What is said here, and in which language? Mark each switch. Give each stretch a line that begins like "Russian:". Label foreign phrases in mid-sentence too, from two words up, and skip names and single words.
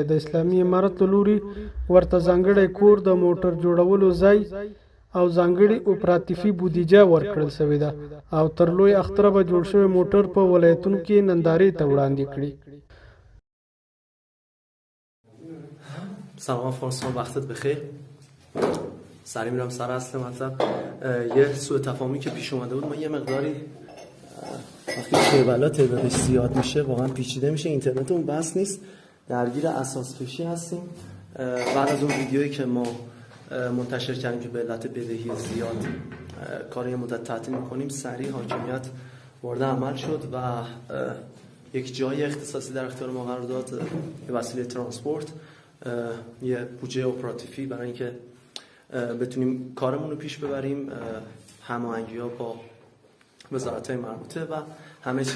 Pashto: د اسلامي امارت له لوري ورته ځانګړی کور، د موټر جوړولو ځای او ځانګړې اپراتیفي بودیجه ورکړل شوې ده او تر لوی اختره به جوړ شوی موټر په ولایتونو کې نندارې ته وړاندې کړي.
Persian: سلام افغانستان، وقتت بخیر. سریع میرم سر اصل مطلب. یه سوء تفاهمی که پیش اومده بود، ما یه مقداری وقتی کیبلا تعدادش زیاد میشه واقعا پیچیده میشه، اینترنتمون بس نیست، درگیر اساس کشی هستیم. بعد از اون ویدیویی که ما منتشر کردیم که به علت بدهی زیاد کار یه مدت تعطیل میکنیم، سریع حاکمیت وارد عمل شد و یک جای اختصاصی در اختیار ما قرار داد، یه وسیله ترانسپورت، یه بودجه اپراتیفی برای اینکه بتونیم کارمون رو پیش ببریم، هماهنگی‌ها با وزارت‌های مربوطه و همه چیز.